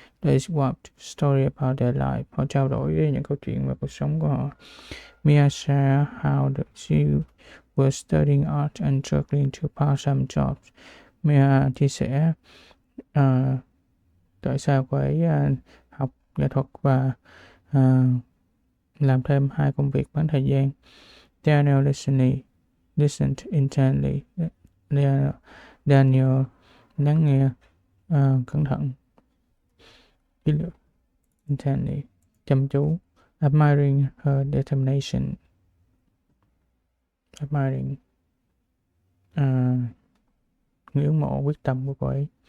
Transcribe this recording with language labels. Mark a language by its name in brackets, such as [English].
[English] They swapped story about their life. [Vietnamese] Họ trao đổi những câu chuyện về cuộc sống của họ. [English] Mia shared how she was studying art and struggling to part-time jobs. [Vietnamese] Mia chia sẻ tại sao cô ấy học nghệ thuật và làm thêm 2 công việc bán thời gian. [English] Daniel listened intently. [Vietnamese] Daniel lắng nghe cẩn thận, kỹ lưỡng, intently, chăm chú. [English] Admiring her determination. [Vietnamese] Admiring, ngưỡng mộ quyết tâm của cô ấy.